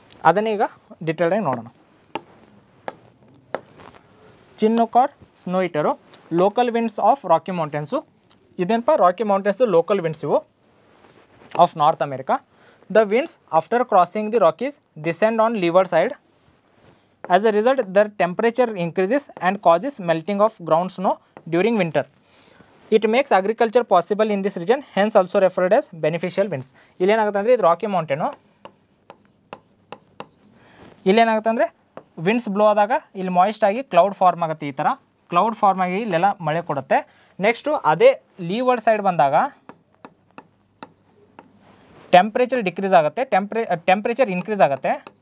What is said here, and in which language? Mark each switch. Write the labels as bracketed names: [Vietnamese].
[Kannada] ಅದನ್ನೇ ಈಗ ಡಿಟೇಲ್ಡಾಗಿ ನೋಡೋಣ. [English] Chinook or snow eater local winds of Rocky Mountains. ಇದೇನಪ್ಪ Rocky ಮೌಂಟೇನ್ಸ್ದು local winds ಇವು of North America. The winds after crossing the Rockies descend on leeward side. As a result, their temperature increases and causes melting of ground snow during winter. It makes agriculture possible in this region, hence also referred as beneficial winds. [Kannada] ಇಲ್ಲೇನಾಗುತ್ತೆ ಅಂದರೆ ಇದು rakhi mountain. ಇಲ್ಲೇನಾಗುತ್ತೆ ಅಂದರೆ winds blow ಆದಾಗ ಇಲ್ಲಿ moist ಆಗಿ cloud form ಆಗುತ್ತೆ. ಈ ಥರ cloud form ಆಗಿ ಇಲ್ಲೆಲ್ಲ ಮಳೆ ಕೊಡುತ್ತೆ. ನೆಕ್ಸ್ಟು ಅದೇ ಲೀವರ್ಡ್ ಸೈಡ್ ಬಂದಾಗ ಟೆಂಪ್ರೇಚರ್ ಡಿಕ್ರೀಸ್ ಆಗುತ್ತೆ, ಟೆಂಪ್ರೇಚರ್ ಇನ್ಕ್ರೀಸ್ ಆಗುತ್ತೆ.